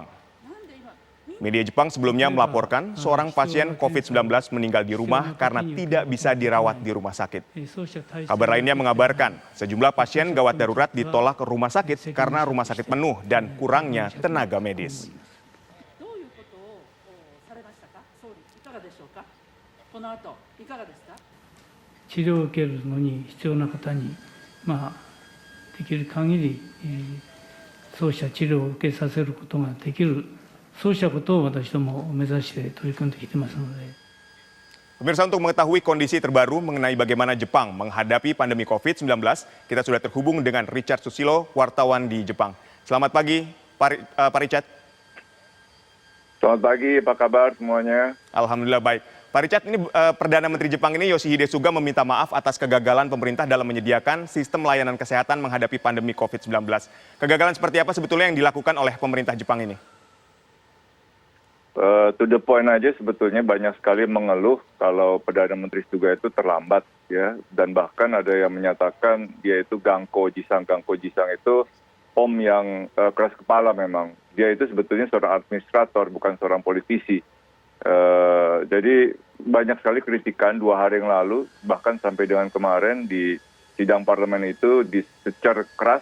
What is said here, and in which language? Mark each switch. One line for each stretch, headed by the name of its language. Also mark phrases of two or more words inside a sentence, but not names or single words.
Indonesian: Media Jepang sebelumnya melaporkan seorang pasien COVID-19 meninggal di rumah karena tidak bisa dirawat di rumah sakit. Kabar lainnya mengabarkan sejumlah pasien gawat darurat ditolak ke rumah sakit karena rumah sakit penuh dan kurangnya tenaga medis.
Japanese: 治療を受けるのに必要な方に、できる限り、そうした治療を受けさせることができる、そうしたことを私ども目指して取り組んできてますので。
Indonesian: Pemirsa, untuk mengetahui kondisi terbaru mengenai bagaimana Jepang menghadapi pandemi COVID-19, kita sudah terhubung dengan Richard Susilo, wartawan di Jepang. Selamat pagi, Pak Richard. Selamat pagi, apa kabar semuanya? Alhamdulillah baik. Pak Richard, ini Perdana Menteri Jepang ini Yoshihide Suga meminta maaf atas kegagalan pemerintah dalam menyediakan sistem layanan kesehatan menghadapi pandemi COVID-19. Kegagalan seperti apa sebetulnya yang dilakukan oleh pemerintah Jepang ini?
English: To the point
Indonesian: aja sebetulnya banyak sekali mengeluh kalau Perdana Menteri Suga itu terlambat ya, dan bahkan ada yang menyatakan dia itu
Japanese: 頑固爺さん
Indonesian: itu om yang keras kepala memang. Dia itu sebetulnya seorang administrator bukan seorang politisi. Jadi banyak sekali kritikan 2 hari yang lalu, bahkan sampai dengan kemarin di sidang parlemen itu disecar keras.